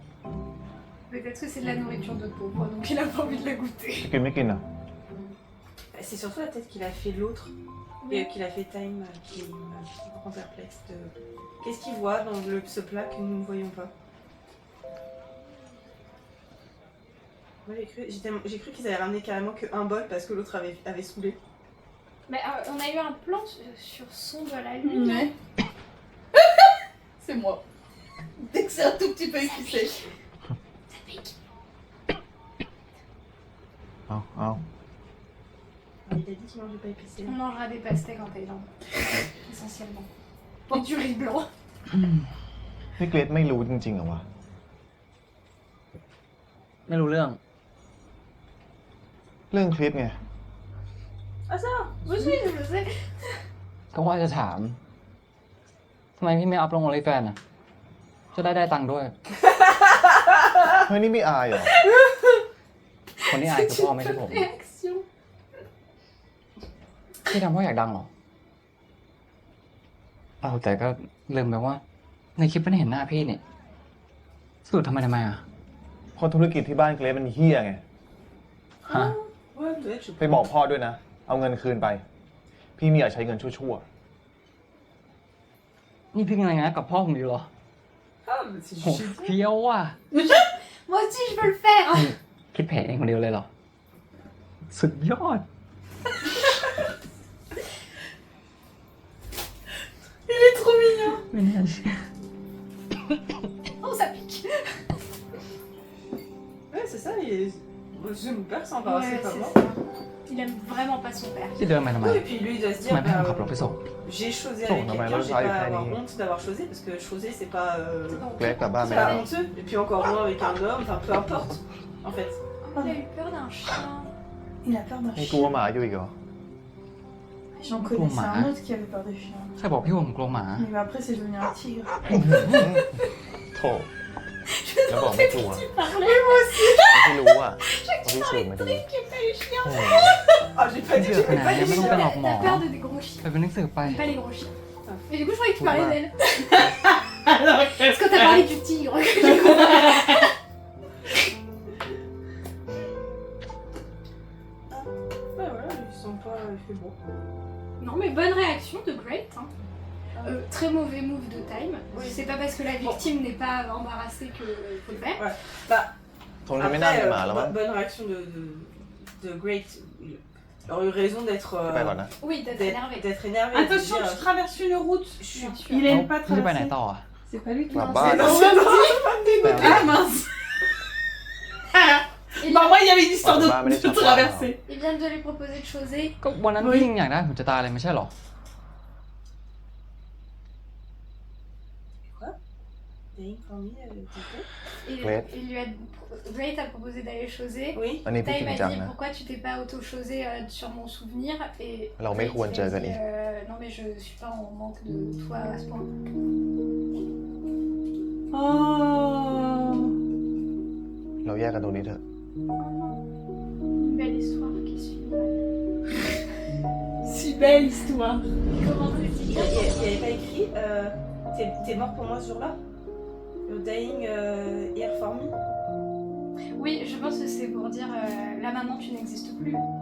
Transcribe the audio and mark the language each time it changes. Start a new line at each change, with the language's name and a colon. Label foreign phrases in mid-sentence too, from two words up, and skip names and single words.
French: Peut-être que c'est de la nourriture de pauvre, donc il a pas envie de la goûter.
Thai: กินไม่กินอ่ะ
French: C'est surtout la tête qu'il a fait l'autre, et qu'il a fait Time, qui me rend perplexe. Qu'est-ce qu'il voit dans ce plat que nous ne voyons pas? Moi j'ai cru qu'ils avaient ramené carrément qu'un bol parce que l'autre avait saoulé. Mais on a eu un plan sur son de la lune. Ouais. C'est moi. Dès que c'est un tout petit peu épicé. Ça pique.
Thai: เอา
French: Ah, il a dit qu'il mangeait pas épicé. On mangera des pastèques en Thaïlande. Essentiellement. Et du riz blanc.
Thai: นี่เกรดไม่รู้จริงๆเหรอวะ ไม่รู้เรื่อง เรื่องคลิปไง
French: Ah ça Oui, je sais.
Thai: ก็ว่าจะถามทำไมพี่ไม่อัพลง OnlyFans อ่ะ จะได้ตังค์ด้วย เฮ้ยนี่ไม่อายเหรอ คนที่อายคือพ่อไม่ใช่ผม
French: Réaction.
Thai: พี่ทำเพราะอยากดังเหรอ เอาแต่ก็ลืมไปว่า ในคลิปไม่ได้เห็นหน้าพี่นี่สรุปทำไมอ่ะ เพราะธุรกิจที่บ้านเกรดมันเฮี้ยไง ฮะ
French: Ouais, peut-être, je
Thai: ไปบอกพ่อด้วยนะ เอาเงินคืนไป พี่ไม่อยากใช้เงินชั่ว นี่พี่กำลังงานกับพ่อผมอยู่เหรอ
French: Ah, mais c'est
Thai: โห
French: juste.
Thai: เพี้ยวว่ะ
French: Moi aussi, je veux le faire.
Thai: คิดแผนเองคนเดียวเลยเหรอ สุดยอด
French: Il est trop mignon.
Thai: ไม่น่าเชื่อ
French: Oh, ça pique. Ouais, c'est ça, mon père s'en Ouais, embarrassait pas c'est moi. ça. Il aime vraiment pas son père.
Thai: ที่เดินมาทำไม
French: Oui, et puis lui, il doit se
Thai: ทำไม
French: dire,
Thai: ไม่ให้ผมขับรถไปส่ง
French: j'ai chosé Oh, avec non, mais quelqu'un, là, j'ai ça arrive pas à pas avoir ni- honte d'avoir chosé, parce que choser, c'est pas...
Thai: ๆ เกรดกลับบ้าน
French: C'est
Thai: ไม่ได้
French: pas honteux, et puis encore moins avec un homme, enfin peu importe, en fait. Il a eu peur d'un chien. Il a peur d'un
Thai: นี่
French: chien.
Thai: กลัวหมาอยู่อีกเหรอ
French: J'en connaissais un autre qui avait peur des chiens.
Thai: ใครบอกพี่ว่าผมกลัวหมา
French: Mais après, c'est devenu un tigre.
Thai: โถแล้วบอกไม่กลัว
French: Parlez, moi aussi.
Thai: ไม่รู้อ่ะเพราะพี่สืบมาดี
French: Qui aime pas les chiens.
Thai: โอ้โห
French: Ah, j'ai pas dit
Thai: เชื่
French: que
Thai: อข
French: j'aimais
Thai: นาด
French: pas
Thai: นี้
French: les
Thai: ไม่ต้องไป
French: chiens.
Thai: หลอกหมอ
French: T'as peur de des gros chiens.
Thai: ไปเป็นหนังสือไป
French: Pas les gros chiens. Et du coup, je croyais que tu parlais d'elle. Alors, Parce que t'as parlé du tigre. Ouais, voilà, ils sont pas... Il fait beau. Non, mais bonne réaction de Great. Hein. Très mauvais move de Time. Oui. C'est pas parce que la victime n'est pas embarrassée qu'il faut le faire. Bah,
Thai: ทนไม่น่ามี
French: après,
Thai: หมาแล้วมั้ง
French: bonne réaction de Great. Il aurait eu raison d'être...
Thai: ไปก่อนนะ
French: Oui, d'être énervé. D'être énervé. et de attention, dire, tu traverses une route. Bien sûr. Il aime pas
Thai: พี่จะไปไหน
French: traverser.
Thai: ต่ออ่ะ
French: C'est pas lui qui Bah, lance. bah, C'est non. dans Ah mince. Il, Bah moi, il y avait une histoire Bah, bah, mais les de enfants, traverser. il vient de lui proposer de choser.
Thai: ก็วันนั้น
French: Oui.
Thai: พี่ยังอยากได้ผมจะตายเลยไม่ใช่เหรอ
English: Daying for me,
French: t'étais Et il lui a... Great a proposé d'aller choser. Oui.
Thai: อันนี้พี่
French: Time
Thai: จริง
French: a
Thai: จัง
French: dit
Thai: นะ
French: pourquoi tu t'es pas auto-chosé sur mon souvenir et Alors, mais Great, où on il a dirait dit, Gani non mais je suis pas en manque de toi à ce point. Oh.
Thai: เราแยกกันตรงนี้เถอะ
French: Une belle histoire qui suit. Si belle histoire. Comment c'est Il n'y avait pas écrit t'es mort pour moi ce jour-là?
English: You're dying here for me?
French: Oui, je pense que c'est pour dire là maintenant tu n'existes plus.